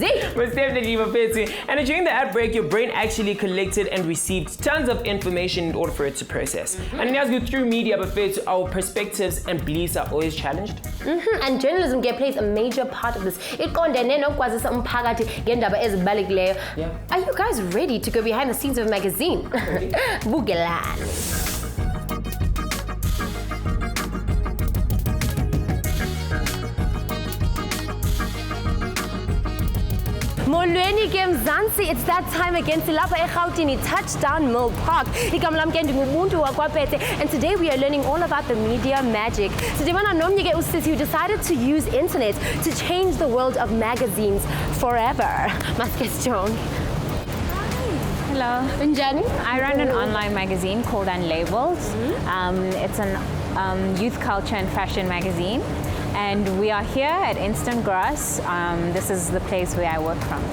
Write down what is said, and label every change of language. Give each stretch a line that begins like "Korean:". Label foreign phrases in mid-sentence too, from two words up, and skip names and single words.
English: Most definitely, Mafetsi. And during the ad break, your brain actually collected and received tons of information in order for it to process. And as we go through media, Mafetsi, our perspectives and beliefs are always challenged. And journalism plays a major part of this. Are you guys ready to go behind the scenes of a magazine?
Xhosa: Bugelan. Molweni ke Mzansi,
English: it's that time again.
Xhosa: Silapha eGauteng, Touchdown Mill Park. Igama lami ke ndingubuntu wakwaPete,
English: and today we are learning all about the media magic.
Xhosa: Sidibana nomnye ke usisi
English: who decided to use internet to change the world of magazines forever.
Xhosa: Maskes Joan.
English: Hello.
Xhosa: Unjani?
English: I run an online magazine called Unlabeled. It's an youth culture and fashion magazine. And we are here at Instant Grass. This is the place where I work from.